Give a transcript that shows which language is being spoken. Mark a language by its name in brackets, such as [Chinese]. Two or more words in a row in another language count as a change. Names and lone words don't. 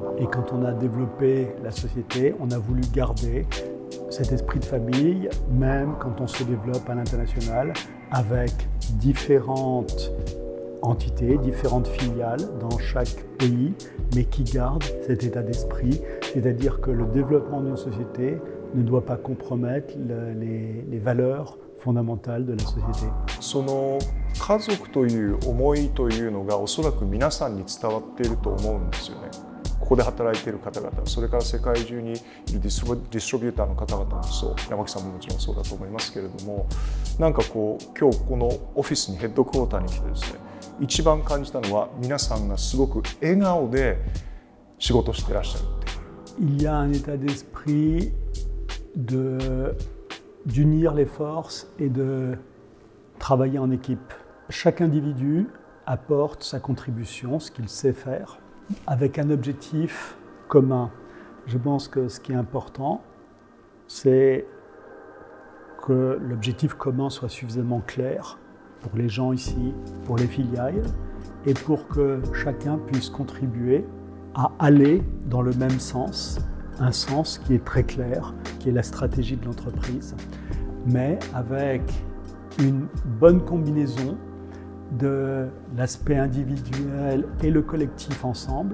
[French] Et quand on a développé la société, on a voulu garder cet esprit de famille, même quand on se développe à l'international, avec différentes entités, différentes filiales dans chaque pays, mais qui gardent cet état d'esprit, c'est-à-dire que le développement d'une société ne doit pas compromettre les valeurs fondamentales de la société. [Japanese] その家族という思いというのがおそらく皆さんに伝わっていると思うんですよね。ここで働いている方々、それから世界中にいるディストリビューターの方々もそう、山木さんももちろんそうだと思いますけれども、なんかこう今日このオフィスにヘッドクォーターに来てですね、一番感じたのは皆さんがすごく笑顔で仕事していらっしゃるっていう。 [French] Il y a un état d'esprit d'unir les forces et de travailler en équipe. Chaque individu apporte sa contribution, ce qu'il sait faire, avec un objectif commun. Je pense que ce qui est important, c'est que l'objectif commun soit suffisamment clair pour les gens ici, pour les filiales, et pour que chacun puisse contribuer à aller dans le même sens, un sens qui est très clair, qui est la stratégie de l'entreprise, mais avec une bonne combinaison de l'aspect individuel et le collectif ensemble.